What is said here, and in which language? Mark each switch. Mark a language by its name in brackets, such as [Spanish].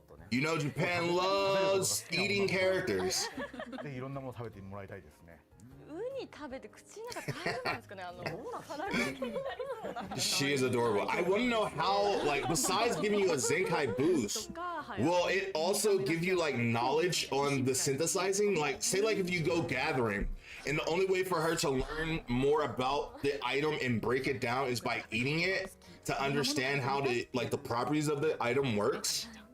[English] You know, Japan loves eating characters. [Japanese] ぜひいろんなもの食べてもらいたいですね。ウニ食べて口の中大丈夫なんですかね。腹が気になりそうな。 [English] She is adorable. I want to know how, like, besides giving you a Zenkai boost, will it also give you like knowledge on the synthesizing? Like, say, like if you go gathering, and the only way for her to learn more about the item and break it down is by eating it to understand how to like the properties of the item works.